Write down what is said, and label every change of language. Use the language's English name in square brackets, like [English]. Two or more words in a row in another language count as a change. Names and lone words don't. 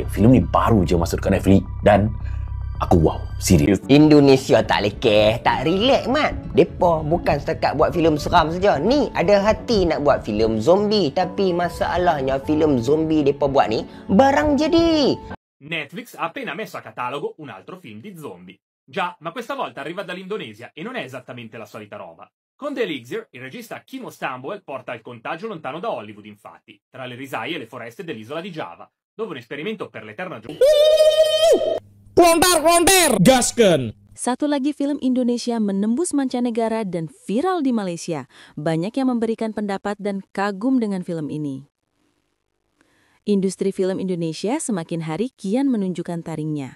[Malay] Filem ni baru je masuk dekat Netflix dan aku wow. Serius. Indonesia tak lekeh, tak relax mat. Depa bukan setakat buat filem seram saja. Ni ada hati nak buat filem zombie, tapi masalahnya filem zombie depa buat ni barang jadi. [Italian] Netflix ha appena messo a catalogo un altro film di zombie. Già, ma questa volta arriva dall'Indonesia e non è esattamente la solita roba. Con The Elixir, il regista Kimo Stamboel porta il contagio lontano da Hollywood, infatti, tra le risaie e le foreste dell'isola di Java, dove un esperimento per l'eterna giungla... [Indonesian] Lontar, gaskan! Satu lagi film Indonesia menembus mancanegara dan viral di Malaysia. Banyak yang memberikan pendapat dan kagum dengan film ini. Industri film Indonesia semakin hari kian menunjukkan taringnya.